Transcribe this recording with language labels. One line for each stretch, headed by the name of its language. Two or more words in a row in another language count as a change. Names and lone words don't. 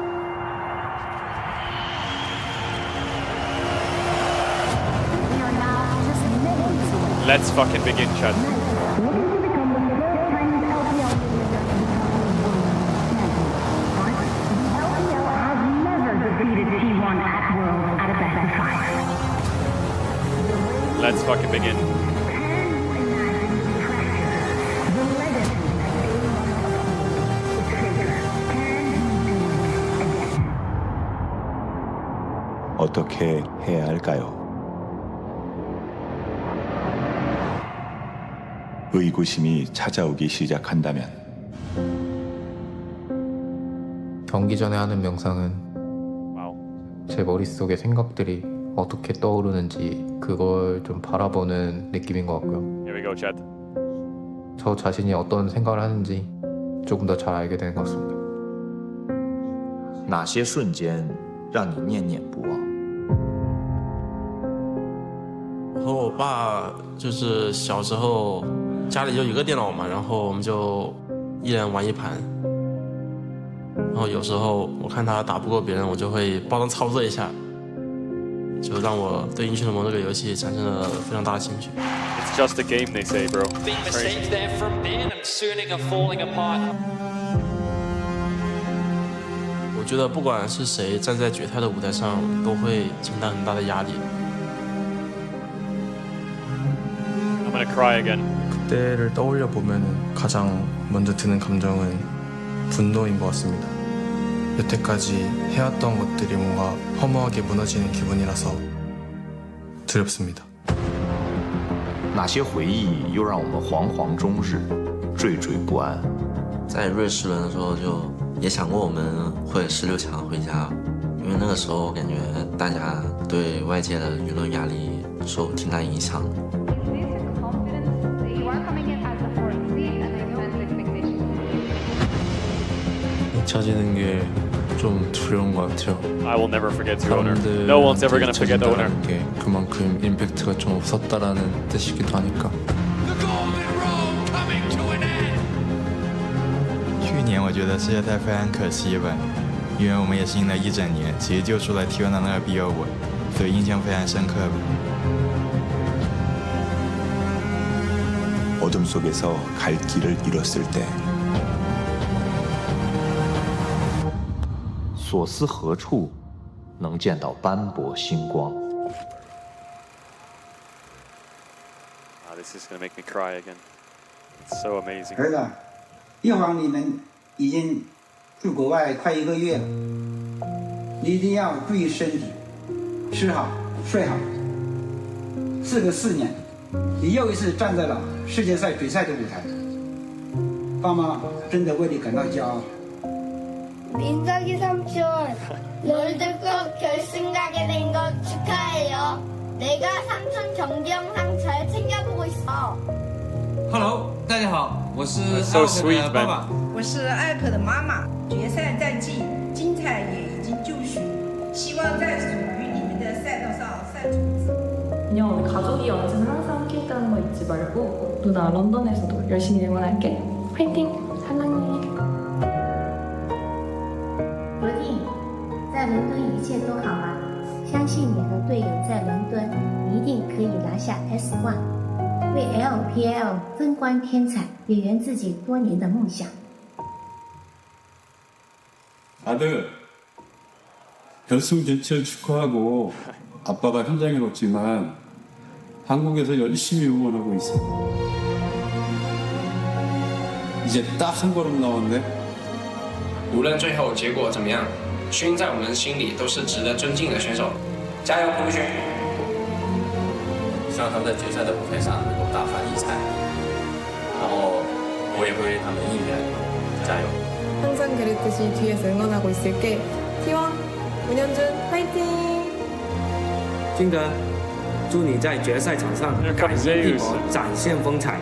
English: Let's fucking begin, chat. Let's fucking begin.
Korean: 어떻게 해야 할까요? 의구심이 찾아오기 시작한다면 경기 전에 하는 명상은 제 머릿속의 생각들이 어떻게 떠오르는지 그걸 좀 바라보는 느낌인 것 같고요.
English: Here we go, chat.
Korean: 저 자신이 어떤 생각을 하는지 조금 더 잘 알게 되는 것 같습니다.
Chinese: 哪些瞬间让你念念不忘？我和我爸就是小时候家里就一个电脑嘛，然后我们就一人玩一盘。然后有时候我看他打不过别人，我就会帮他操作一下，就让我对英雄联盟这个游戏产生了非常大的兴趣。
English: It's just a game, they say, bro. Big mistake there from Ben and Suning are falling apart.
Chinese: 我觉得不管是谁站在决赛的舞台上，都会承担很大的压力。
English: I'm gonna cry again.
Korean: 그때를 떠올려 보면 가장 먼저 드는 감정은 분노인 것 같습니다. 여태까지 해왔던 것들이 뭔가 허무하게 무너지는 기분이라서 두렵습니다.
Chinese: 哪些回忆又让我们惶惶终日，惴惴不安？在瑞士轮的时候，就也想过我们会16强回家，因为那个时候感觉大家对外界的舆论压力受挺大影响的。
Korean: 잊혀지는 게 좀 두려운 것 같아요.
English: I will never forget your owner. No one's ever gonna forget the owner.
Korean: 게 그만큼 임팩트가 좀 없었다라는 뜻이기도 하니까.
Chinese: 去年我觉得世界赛非常可惜吧，因为我们也是赢了一整年，其实就输了 T1的那个 BO5，所以印象非常深刻。
Korean: 어둠 속에서 갈 길을 잃었을 때
Chinese: 所思何处能见到斑驳星光？
English: This is gonna make me cry again. It's so amazing.
Chinese: 儿子，一晃你们已经住国外快1个月了，你一定要注意身体，吃好睡好。4个4年，你又一次站在了世界赛决赛的舞台，爸妈真的为你感到骄傲。
Korean: 민석이 삼촌, 롤드컵 결승 가게 된 거 축하해요. 내가 삼촌 경기 영상 잘 챙겨보고 있어.
Chinese: Hello， 大家好，我是
English: So
Chinese: 艾
English: sweet,
Chinese: 可的爸爸。我是艾可的妈妈。决赛战绩精彩也已经就绪，希望在属于你们的赛道上赛出自我。
Korean: 그냥 우리 가족이 언제나 항상 함께 있다는 거 잊지 말고 누나 런던에서도 열심히 응원할게. 화이팅! 사랑해.
Chinese: 罗定，在伦敦一切都好吗？相信你和队友在伦敦一定可以拿下 S1， 为 LPL 争冠添彩，也圆自己多年的梦想。
Korean: 아들, 결승 진출 축하하고 아빠가 현장에 없지만 한국에서 열심히 응원하고 있어. 이제 딱 한 걸음 남았네.
Chinese: 无论最后结果怎么样，勋在我们心里都是值得尊敬的选手。加油，胡勋！希望他们在决赛的舞台上能够大放异彩，然后我也会为他们应援，加油！
Korean: 항상 그랬듯이 뒤에서 응원하고 있을게. T1 문현준 화이팅!
Chinese: 金德，祝你在决赛场上改变地火，展现风采。